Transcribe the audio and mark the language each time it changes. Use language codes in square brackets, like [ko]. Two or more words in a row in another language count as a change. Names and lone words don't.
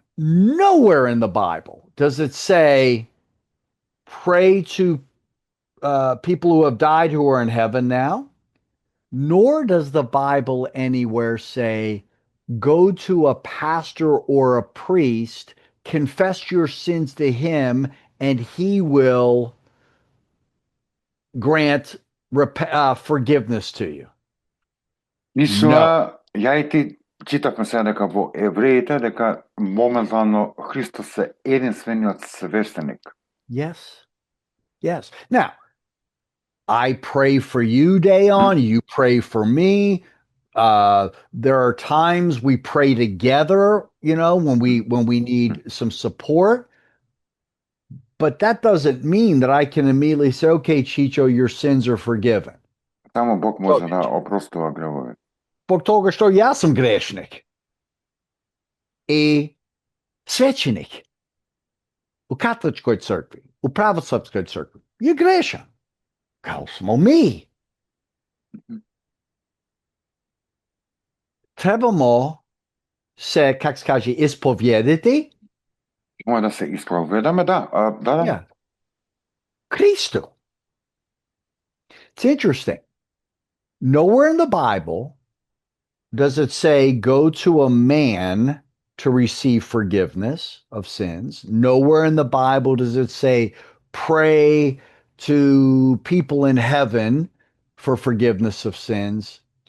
[en] Nowhere in the Bible does it say pray to people who have died who are in heaven now, nor does the Bible anywhere say go to a pastor or a priest, confess your sins to him, and he will grant forgiveness to you. [mk] Исуа, ја и ти читавме сега дека во Евреите, дека моментално Христос е единствениот свештеник. [en] Yes. Yes. Now, I pray for you, Dayon. You pray for me. There are times we pray together, when we need some support. But that doesn't mean that I can immediately say, okay, Chicho, your sins are forgiven. [mk] Само Бог може да опростува гревове. [hr] Zbog toga što ja sam grešnik i svećenik u katoličkoj crkvi, u pravoslavskoj crkvi je grešan, kao smo mi. Trebamo se, kako se kaže, ispovjediti. [mk] Може да се исповедаме, да. Да. [en] Yeah. Kristu. It's interesting. Nowhere in the Bible does it say go to a man to receive forgiveness of sins. Nowhere in the Bible does it say pray to people in heaven for forgiveness of sins.